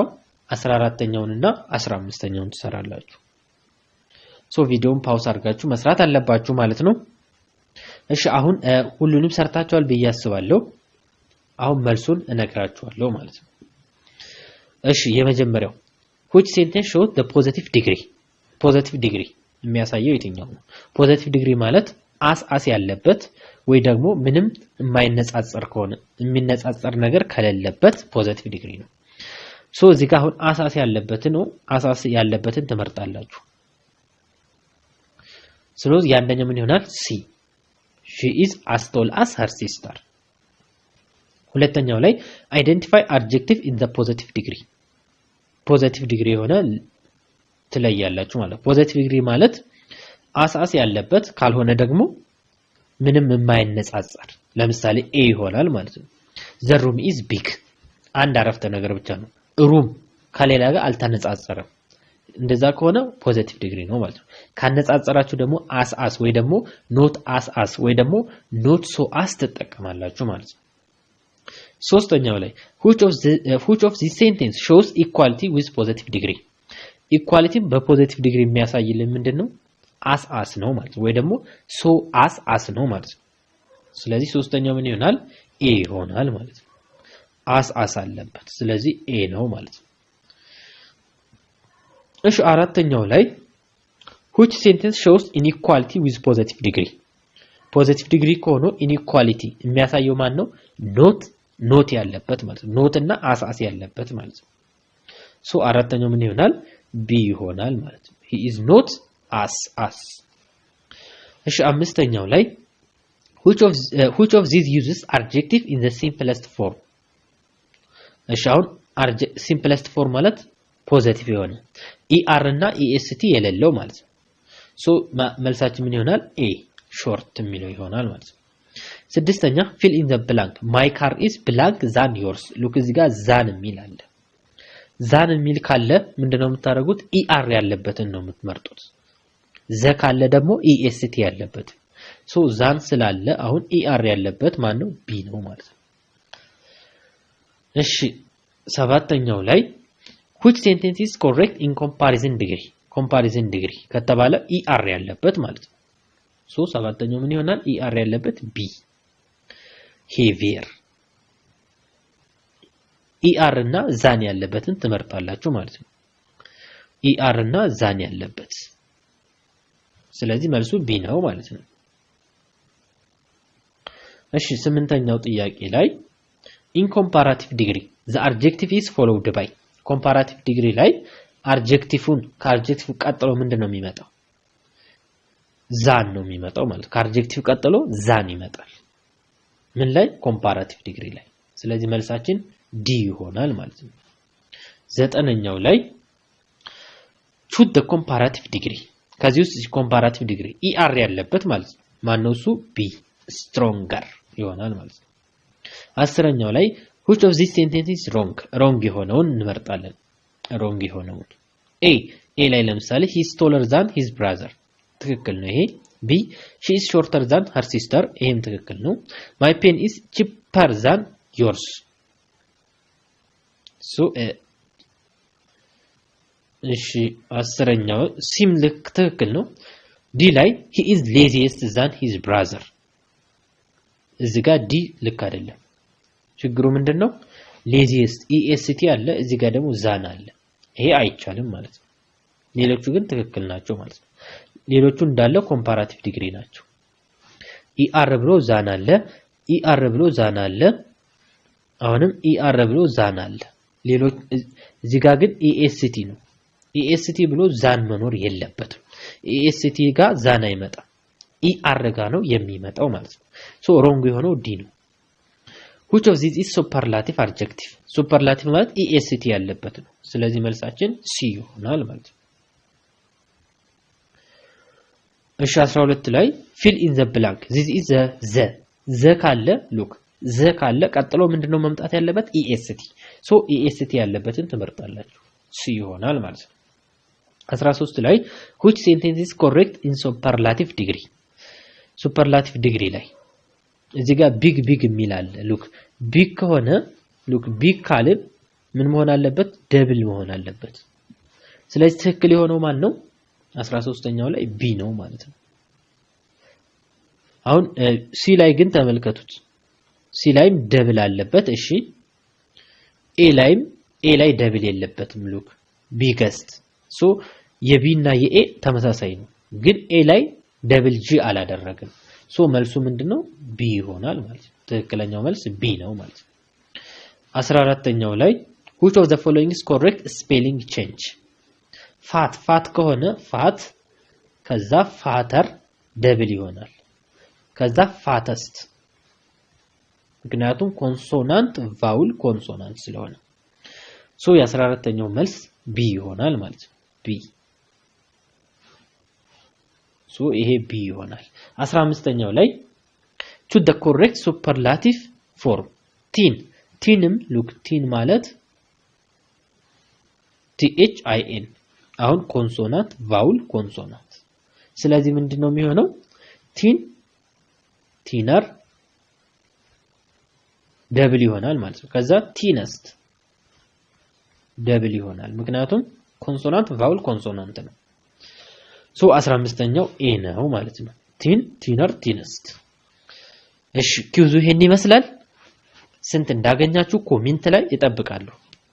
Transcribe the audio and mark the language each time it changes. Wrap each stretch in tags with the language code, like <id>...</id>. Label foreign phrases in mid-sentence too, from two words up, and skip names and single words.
<am>14ኛውንና 15ኛውን ትሰራላችሁ ሶ ቪዲዮን ፓውዝ አድርጋችሁ መስራት አለባችሁ ማለት ነው እሺ አሁን ሁሉንም ሰርታችኋል በያስባለሁ አሁን መልሱን እነግራችኋለሁ ማለት ነው እሺ የመጀመሪያው</am> <en>which sentence shows the positive degree</en> <am>የሚያሳየው የትኛው ነው</am> <en>positive degree</en> <am>ማለት አስ ያለበት ወይ ደግሞ ምንም የማይነጻጸር ከሆነ የሚነጻጸር ነገር ከሌለበት</am> <en>positive degree</en> <am>ነው ሶ እዚህ ጋር አሁን አስ ያለበትን ትመርጣላችሁ ስለዚህ ያንደኛው ምን ይሆናል ሲ</am> <en>she is as tall as her sister</en> <am>ሁለተኛው ላይ</am> <en>identify adjective in the positive degree</en> <am>የሆነ ትለያላችሁ ማለት</am> <en>positive degree</en> <am>ማለት አስ ያለበት ካልሆነ ደግሞ ምንም የማይነጻጸር ለምሳሌ a ይሆናል ማለት ነው</am> <en>the room is big</en> <am>አንድ አረፍተ ነገር ብቻ ነው room ከሌላ ጋር አልተነጻጸረም እንደዛ ከሆነ</am> <en>positive degree</en> <am>ነው ማለት ነው ካነጻጸራችሁ ደግሞ as ወይ ደግሞ</am> <en>not as</en> <am>ወይ ደግሞ</am> <en>not so as</en> <am>ተጠቀማላችሁ ማለት ነው ሶስተኛው ላይ</am> <en>which of this sentence shows equality with positive degree equality</en> <am>በ</am> <en>positive degree</en> <am>የሚያሳይልን ምንድነው as ነው ማለት ወይ ደግሞ</am> <en>so as</en> <am>ነው ማለት ነው ስለዚህ ሶስተኛው ምን ይሆናል a ይሆናል ማለት ነው as አለበት ስለዚህ a ነው ማለት ነው እሺ አራተኛው ላይ</am> <en>which sentence shows inequality with positive degree</en> <am>ከሆነ inequality የሚያሳየው ማን ነው not ያለበት ማለት ነው not እና as ያለበት ማለት ነው ሶ አራተኛው ምን ይሆናል b ይሆናል ማለት ነው</am> <en>he is not as</en> <am>እሺ አምስተኛው ላይ</am> <en>which of these uses adjective in the simplest form</en> <am>እሺ አሁን</am> <en>simplest form</en> <am>ማለት positive የሆነ er እና est የሌለው ማለት ነው ሶ መልሳችን ምን ይሆናል a short የሚለው ይሆናል ማለት ነው ስድስተኛ</am> <en>fill in the blank my car is blank than yours look</en> <am>እዚህ ጋር than የሚል አለ than የሚል ካለ ምንድነው የምታደርጉት er ያለበትን ነው የምትመርጡት ዘ ካለ ደግሞ est ያለበት ሶ than ስላለ አሁን er ያለበት ማን ነው b ነው ማለት ነው እሺ ሰባተኛው ላይ</am> <en>which sentence is correct in comparison degree</en> <am>ከተባለ er ያለበት ማለት ነው ሶ ሰባተኛው ምን ይሆናል er ያለበት</am> <en>b heavier</en> <am>er እና than ያለበትን ትመርጣላችሁ ማለት ነው er እና than ያለበት ስለዚህ መልሱ b ነው ማለት ነው እሺ ስምንተኛው ጥያቄ ላይ</am> <en>in comparative degree the adjective is followed by comparative degree</en> <am>ላይ adjectiveን ከadjective ቀጥሎ ምንድነው የሚመጣው than ነው የሚመጣው ማለት ከadjective ቀጥሎ than ይመጣል ምን ላይ</am> <en>comparative degree</en> <am>ላይ ስለዚህ መልሳችን d ይሆናል ማለት ነው ዘጠነኛው ላይ</am> <en>choose the comparative degree</en> <am>ከዚህ ውስጥ</am> <en>comparative degree er</en> <am>ያለበት ማለት ነው ማን ነው እሱ</am> <en>b stronger</en> <am>ይሆናል ማለት ነው አስረኛው ላይ</am> <en>which of these sentences wrong</en> <am>የሆነውን እንመርጣለን</am> <en>wrong</en> <am>የሆነውን a ላይ ለምሳሌ</am> <en>he is taller than his brother</en> <am>ትክክል ነው ይሄ</am> <en>b she is shorter than her sister</en> <am>ይሄም ትክክል ነው</am> <en>my pen is cheaper than yours</en> <am>so እሺ አስረኛው ሲም ልክ ትክክል ነው d ላይ</am> <en>he is laziest than his brother</en> <am>እዚህ ጋር d ልክ አይደለም ችግሩ ምንድነው</am> <en>laziest EST</en> <am>አለ እዚህ ጋር ደግሞ ዛን አለ ይሄ አይቻልም ማለት ነው ሌሎቹ ግን ትክክል ናቸው ማለት ነው ሌሎቹ እንዳለ</am> <en>comparative degree</en> <am>ናቸው ኢአር ብሎ ዛን አለ ኢአር ብሎ ዛን አለ አሁንም ኢአር ብሎ ዛን አለ ሌሎች እዚህ ጋር ግን ኢኤስቲ ነው ኢኤስቲ ብሎ ዛን መኖር የለበትም ኢኤስቲ ጋር ዛን አይመጣም ኢአር ጋር ነው የሚመጣው ማለት ነው</am> <en>so wrong</en> <am>የሆነው ዲ ነው</am> <en>which of these is superlative adjective superlative</en> <am>ማለት EST ያለበት ነው ስለዚህ መልሳችን ሲ ይሆናል ማለት ነው እሺ 12 ላይ</am> <en>fill in the blank this is the ካለ look the</en> <am>ካለ ቀጥሎ ምንድነው መምጣት ያለበት</am> <en>EST so EST</en> <am>ያለበትን ትመርጣላችሁ ሲ ይሆናል ማለት ነው 13 ላይ</am> <en>which sentence is correct in superlative degree superlative degree</en> <am>ላይ እዚህ ጋር ቢግ የሚል አለ</am> <en>look big</en> <am>ከሆነ</am> <en>look big</en> <am>ካልን ምን መሆን አለበት ደብል መሆን አለበት ስለዚህ ትክክል የሆነው ማን ነው 13ኛው ላይ ቢ ነው ማለት ነው አሁን ሲ ላይ ግን ተመልከቱት ሲ ላይም ደብል አለበት እሺ ኤ ላይ ደብል የለበትም</am> <en>look biggest so</en> <am>የቢ እና የኤ ተመሳሳይ ነው ግን ኤ ላይ</am> <en>double g</en> <am>አላደረገም ሶ መልሱ ምንድነው ቢ ይሆናል ማለት ነው ትክክለኛው መልስ ቢ ነው ማለት ነው 14ኛው ላይ</am> <en>which of the following is correct spelling change</en> <am>ፋት ከሆነ ፋት ከዛ ፋተር ደብል ይሆናል ከዛ ፋተስት ምክንያቱም</am> <en>consonant vowel consonant</en> <am>ስለሆነ ሶ የ14ኛው መልስ ቢ ይሆናል ማለት ነው ቢ ሶ ይሄ ቢ ይሆናል 15ኛው ላይ</am> <en>to the correct superlative form</en> <am>ቲንም look ቲን ማለት THIN አሁን</am> <en>consonant vowel consonant</en> <am>ስለዚህ ምንድነው የሚሆነው ቲነር ደብል ይሆናል ማለት ነው ከዛ ቲነስት ደብል ይሆናል ምክንያቱም</am> <en>consonant vowel consonant</en> <am>ነው ሶ 15ኛው ኤ ነው ማለት ነው</am> <en>thinner thinnest</en> <am>እሺ ኪውዙ ይሄን ይመስላል ስንት እንዳገኛችሁ ኮሜንት ላይ እጠብቃለሁ</am>